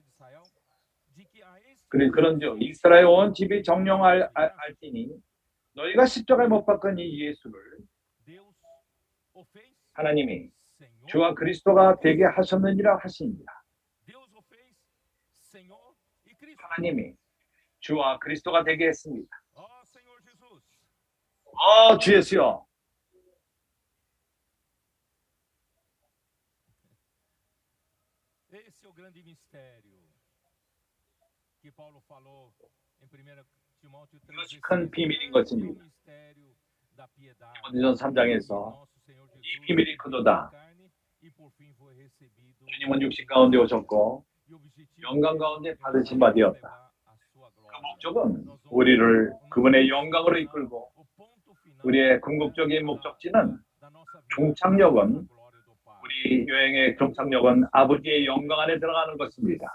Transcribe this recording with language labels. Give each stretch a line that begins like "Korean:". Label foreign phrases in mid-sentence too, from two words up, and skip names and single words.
Korean: 그런즉 이스라엘 온 집이 정령할지니 너희가 십자가에 못 박은 이 예수를 하나님이 주와 그리스도가 되게 하셨느니라 하십니다. 하나님이 주와 그리스도가 되게 했습니다. 주 예수여.
Portuguese: Esse é o grande mistério que Paulo falou em 1 Timóteo 3.
Korean: 이것이 큰 비밀인 것입니다. 디모데전 3장에서 이 비밀이 크도다. 주님은 육신 가운데 오셨고 영광 가운데 받으신 바 되었다. 그 목적은 우리를 그분의 영광으로 이끌고 우리의 궁극적인 목적지는 종착역은 우리 여행의 종착역은 아버지의 영광 안에 들어가는 것입니다.